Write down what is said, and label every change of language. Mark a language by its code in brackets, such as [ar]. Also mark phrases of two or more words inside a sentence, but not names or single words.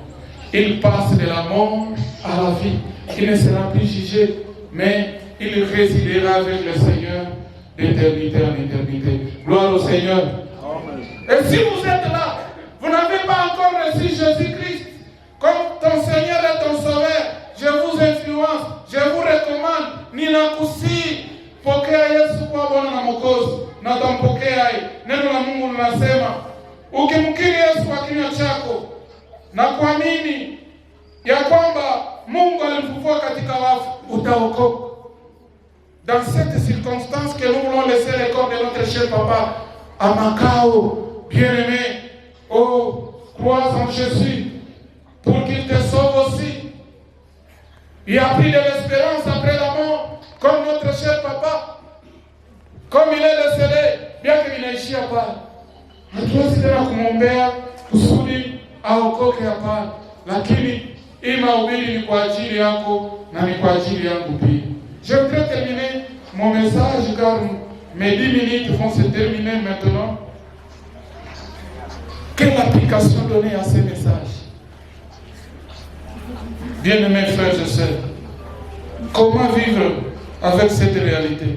[fr] Il passe de la mort à la vie. Il ne sera plus jugé, mais il résidera avec le Seigneur d'éternité en éternité. Gloire au Seigneur. Amen. Et si vous êtes là, vous n'avez pas encore reçu Jésus-Christ comme ton Seigneur et ton Sauveur, je vous influence, je vous recommande, [sw] ninakusihi, pokea Yesu kwa Bwana na Mwokozi, na utampokea. Neno la Mungu linasema, ukimkiri Yesu kwa kinywa chako na kuamini ya kwamba Mungu alimfufua katika wafu, utaokoka. [fr] Dans cette circonstance que nous voulons laisser le corps de notre cher papa à Macao, bien-aimé, oh, crois en Jésus pour qu'il te sauve aussi. Il a pris de l'espérance après la mort, comme notre cher papa. Comme il est décédé, bien qu'il n'aishia pas. [sw] Hatuwezi tena kumwombea kusudi aokoke hapa, lakini hii mahubiri ni kwa ajili yako na ni kwa ajili yangu pia. [fr] Je voudrais terminer mon message car mes 10 minutes vont se terminer maintenant. Quelle application donner à ces messages? Bien-aimés frères et sœurs, comment vivre avec cette réalité?